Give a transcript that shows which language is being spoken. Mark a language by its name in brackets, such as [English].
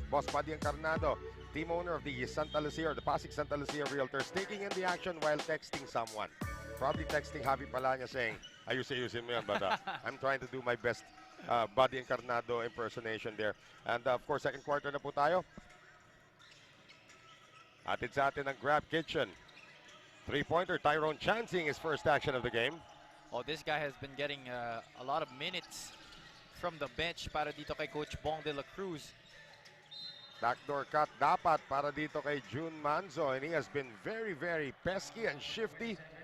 [English] Boss Buddy Encarnado, team owner of the Santa Lucia or the Pasig Sta Realtors, taking in the action while texting someone. Probably texting Javi Palanya saying, [Filipino] ayusin mo yan, [English] but I'm trying to do my best Buddy Encarnado impersonation there. And of course, second quarter [Filipino] na po tayo. Atid sa atin ang Grab Kitchen. [English] Three-pointer, Tyrone chancing his first action of the game. Oh, this guy has been getting a lot of minutes from the bench [Filipino] para dito kay [English] Coach Bong de la Cruz. Backdoor cut [Filipino] dapat para dito kay [English] Jun Manzo, and he has been very, very pesky and shifty.